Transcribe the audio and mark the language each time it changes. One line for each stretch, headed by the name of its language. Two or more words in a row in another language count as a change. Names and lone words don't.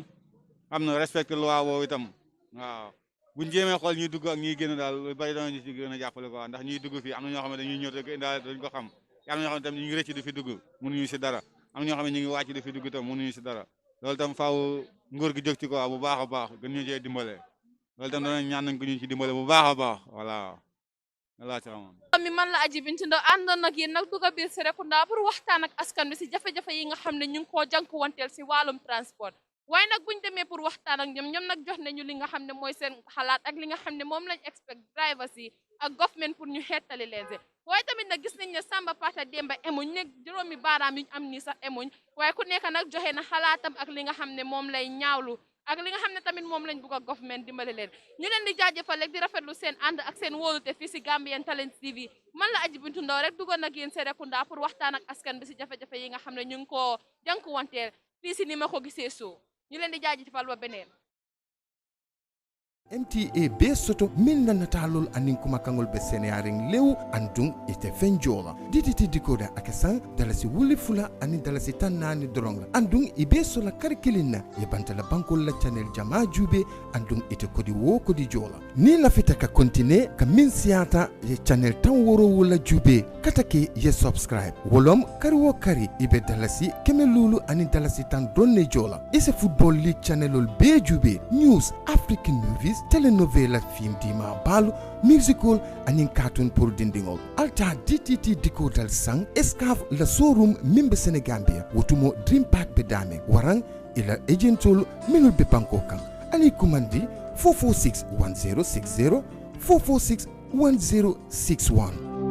Wolof: xam na respecté loi boobu itam waaw buñ jéemee xool ñuy dugg ak ñuy génn daal lu bari danañu ci gën a jàppale quoi ndax ñuy dugg fii am na ñoo xam ne dañuy ñëw rek indaale dañ ko xam am na ñoo xam ne tam ñu ngi rëcc di fi dugg mënuñu si dara am na ñoo xam ne ñu ngi wàcc di fi dugg itam mënuñu si dara loolu tam faaw nguur gi jóg ci quoi bu baax a baax gën ñu cee dimbale loolu tam danañ ñaan nañ ko ñu ci dimbale bu baax a baax voilà laa ci xamoon mi man la Aji Bintu Ndaw àndoon nag yéen nag dugg a biir Serekunda pour waxtaan ak askan bi si jafe-jafe yi nga xam ne ñu ngi koo jànkuwanteel si wàllum transport waaye nag buñ demee pour waxtaan ak ñoom nag jox nañu li nga xam ne mooy seen xalaat ak li nga xam ne moom lañ
English: expect drivers
Wolof: yi ak government pour ñu xeetali leen waaye tamit nag gis nañ ne Samba Pata Demba emuñ ne juróomi baaraam yi ñu am nii sax emuñ waaye ku nekk nag joxe na xalaatam ak li nga xam ne moom lay ñaawlu ak li nga xam ne tamit moom lañ bugg a government dimbale leen ñu leen di jaajëfal rek di rafetlu seen ànd ak seen wóolute fii si Gambian Talents TV man la Aji Bintu Ndaw rek duggoon nag yéen Serekunda pour waxtaan ak askan bi si jafe-jafe yi nga xam ne ñu ngi koo jànkuwanteel fii si ni ma ko gisee soo ñu leen di jaajëfal ba beneen
Mandingo: MTA be soto min na natalol anin kuma kangol be seneyaring lew andung ite fenjola
English: DTT decoder
Mandingo: akesan dalasi wuli fula anin dalasi tan nani dorong andung ibe sola kar kilina e bantala bankol la channel jama jube andung ite kodi wo kodi jola ni lafita ka continue ka min siata ye channel tan woro wala jube katake ye subscribe wolom kari wo kari ibe dalasi keme lulu anin dalasi tan donne jola ise
English: football league
Mandingo: channelol be jube
English: news african movies
Mandingo: telenovela film dima balu musical anin cartoon pour dindingol alta
English: DTT decoder
Mandingo: sang escave la showroom mimbe Senegambia wotumo dream park be dame warang ila agentol minul be banko kan ali kumandi 446 1060 446 1061